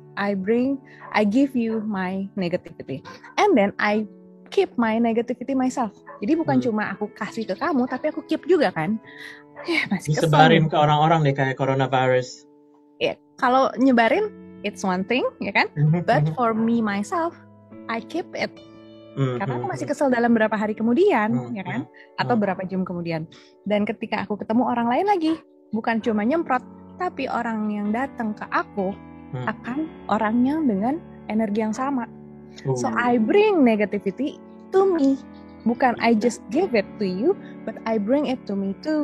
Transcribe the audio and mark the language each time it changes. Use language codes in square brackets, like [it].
[en] I give you my negativity, and then I keep my negativity myself. [id] Jadi bukan cuma aku kasih ke kamu, tapi aku keep juga kan. Masih kesel. Disebarin ke orang-orang deh kayak coronavirus. Kalau nyebarin, it's one thing, ya kan? [en] But for me myself, I keep it. [id] Karena aku masih kesel dalam berapa hari kemudian, ya kan? Atau berapa jam kemudian. Dan ketika aku ketemu orang lain lagi, bukan cuma nyemprot, tapi orang yang datang ke aku akan orangnya dengan energi yang sama. [en] So I bring negativity to me. Bukan I just give it to you, but I bring it to me too.